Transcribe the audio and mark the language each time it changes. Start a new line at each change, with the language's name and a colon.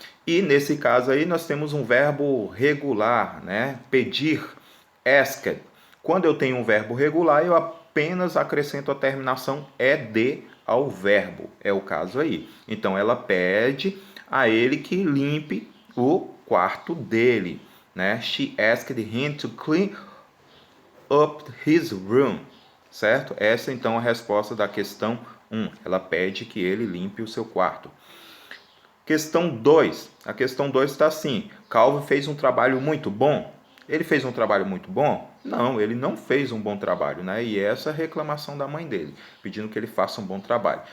Portuguese: E nesse caso aí nós temos um verbo regular, né? Pedir, asked. Quando eu tenho um verbo regular, eu apenas acrescento a terminação ed ao verbo. É o caso aí. Então ela pede a ele que limpe o quarto dele, né?
English: She asked him to clean up his room, certo?
Portuguese: Essa então é a resposta da questão 1. Ela pede que ele limpe o seu quarto. Questão 2. A questão 2 está assim: Calvin fez um trabalho muito bom? Ele fez um trabalho muito bom? Não, ele não fez um bom trabalho, né? E essa é a reclamação da mãe dele, pedindo que ele faça um bom trabalho.